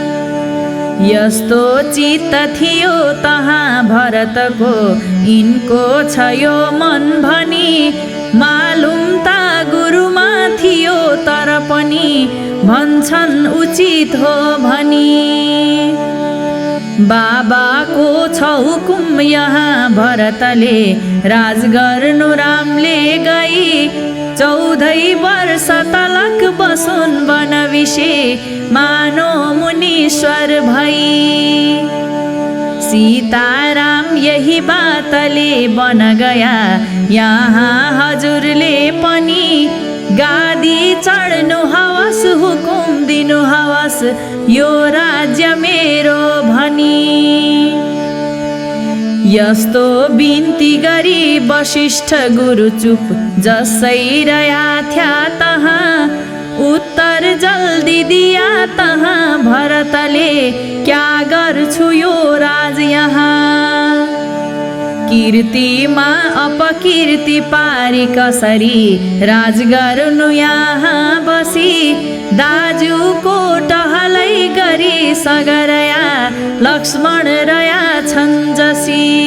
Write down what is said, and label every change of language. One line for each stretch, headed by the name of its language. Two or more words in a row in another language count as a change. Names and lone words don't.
Nepali: यस्तो चित्त थियो तहाँ भरतको यिनको छ यो मन भनी मालुम ता गुरुमा थियो तर पनि भन्छन् उचित हो भनी। बाबाको छ हुकुम यहाँ भरतले राज गर्नु रामले गई 14 वर्ष तलक बसुन् वनविषे मानो मुनीश्वर भई। सीताराम यही बातले बन गया यहाँ हजुरले पनि गादी चढ्नु हवस हुकुम दिनु हवस यो राज्य मेरो भनी। यस्तो बिन्ती गरी वशिष्ठ गुरु चुप जसै रह्या थ्या तहाँ उत्तर जल्दी दिया तहाँ भरतले क्या गर्छु यो राज यहाँ। कीर्तिमा अपकीर्ति पारी कसरी राज गर्नु यहाँ बसी दाजुको टहलै गरी सगरया लक्ष्मण रया छन् जसी।